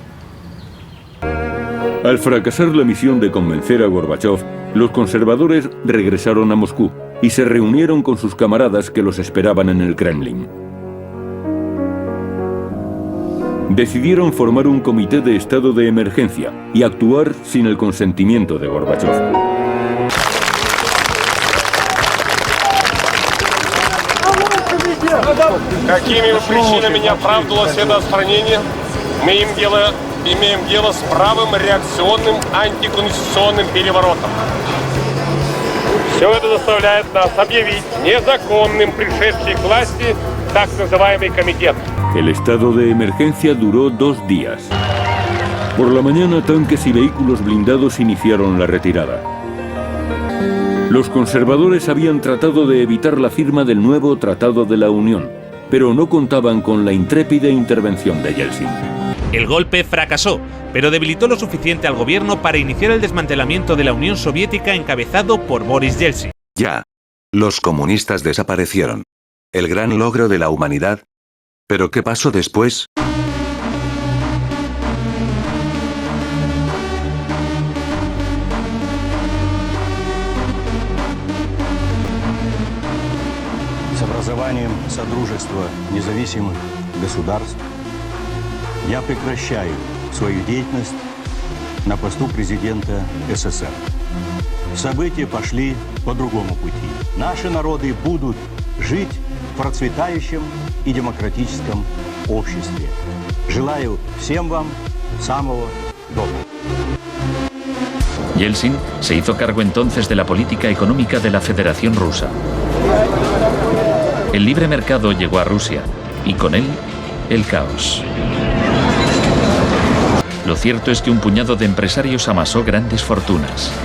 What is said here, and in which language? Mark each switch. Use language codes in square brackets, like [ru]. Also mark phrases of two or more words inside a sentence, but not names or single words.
[es] Al fracasar la misión de convencer a Gorbachev, los conservadores regresaron a Moscú y se reunieron con sus camaradas que los esperaban en el Kremlin. Decidieron formar un comité de estado de emergencia y actuar sin el consentimiento de Gorbachev. [ru] Какими причинами не оправдывалось это отстранение, мы имеем дело с правым реакционным антиконституционным переворотом. Все это заставляет нас объявить незаконным пришедший к власти так называемый комитет. [es] El estado de emergencia duró 2 días. Por la mañana, tanques y vehículos blindados iniciaron la retirada. Los conservadores habían tratado de evitar la firma del nuevo Tratado de la Unión, pero no contaban con la intrépida intervención de Yeltsin. El golpe fracasó, pero debilitó lo suficiente al gobierno para iniciar el desmantelamiento de la Unión Soviética encabezado por Boris Yeltsin. Ya. Los comunistas desaparecieron. El gran logro de la humanidad. ¿Pero qué pasó después? [ru] С образованием Содружества независимых государств я прекращаю свою деятельность на посту президента СССР. События пошли по другому пути. Наши народы будут жить в процветающем и демократическом обществе. Желаю всем вам самого доброго. [es] Yeltsin se hizo cargo entonces de la política económica de la Federación Rusa. El libre mercado llegó a Rusia y con él el caos. Lo cierto es que un puñado de empresarios amasó grandes fortunas.